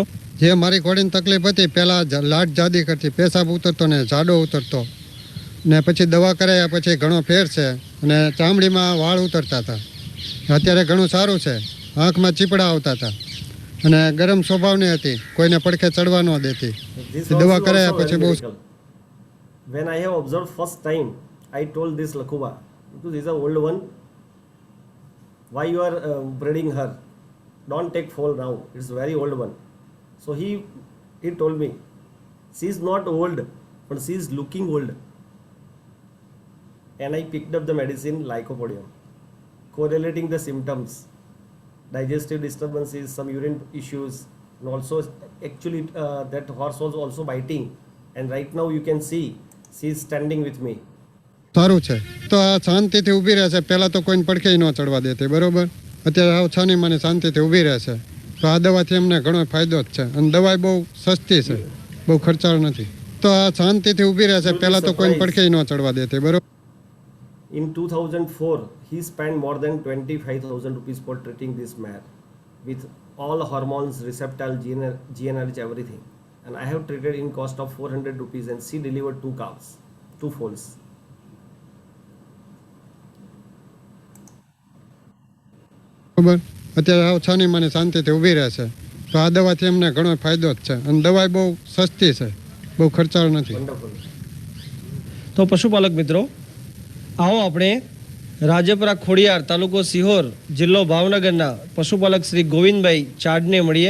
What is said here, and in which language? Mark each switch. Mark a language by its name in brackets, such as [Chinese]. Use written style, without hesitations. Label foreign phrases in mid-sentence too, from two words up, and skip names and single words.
[Gujarati] જે મારી ઘોડીની તકલીફ હતી, પહેલાં લાટ જાદી કરતી, પેશાબ ઉતરતો ને જાડો ઉતરતો, ને પછી દવા કરાયા પછી ઘણો ફેર છે અને ચામડીમાં વાળ ઉતરતા હતા. અત્યારે ઘણું સારું છે. આંખમાં ચીપડા આવતા હતા અને ગરમ સ્વભાવની હતી, કોઈને પડખે ચડવા ન દેતી. દવા કરાયા પછી બહુ. [English] When I have observed first time, I told this Lakhuba, because this is an old one, why you are breeding her? Don't take foal now, it's very old one. So he told me, she is not old, but she is looking old. And I picked up the medicine Lycopodium, correlating the symptoms, digestive disturbances, some urine issues, and also actually that horse was also biting, and right now you can see she is standing with me. [Gujarati] સારું છે તો આ શાંતિથી ઊભી રહે છે. પહેલાં તો કોઈને પડખે ન ચડવા દેતી, બરોબર. અત્યારે આવ છાની મને શાંતિથી ઊભી રહે છે. તો આ દવાથી અમને ઘણો ફાયદો જ છે અને દવા બહુ સસ્તી છે, બહુ ખર્ચાળ નથી. તો આ શાંતિથી ઊભી રહે છે. પહેલાં તો કોઈને પડખે ન ચડવા દેતી, બરોબર. [English] In 2004, he spent more than 25,000 rupees for treating this mare with all hormones, receptile, GnRH, everything. And I have treated in cost of 400 rupees, and she delivered 2 calves, 2 foals. [Gujarati] બરોબર. અત્યારે આવ છાની મને શાંતિથી ઊભી રહે છે. તો આ દવાથી અમને ઘણો ફાયદો જ છે અને દવા બહુ સસ્તી છે, બહુ ખર્ચાળ નથી. [English] Wonderful. [Gujarati] તો પશુપાલક મિત્રો, આવો આપણે રાજપરા ખોડિયાર, તાલુકો સિહોર, જિલ્લો ભાવનગરના પશુપાલક શ્રી ગોવિંદભાઈ ચાડને મળીએ.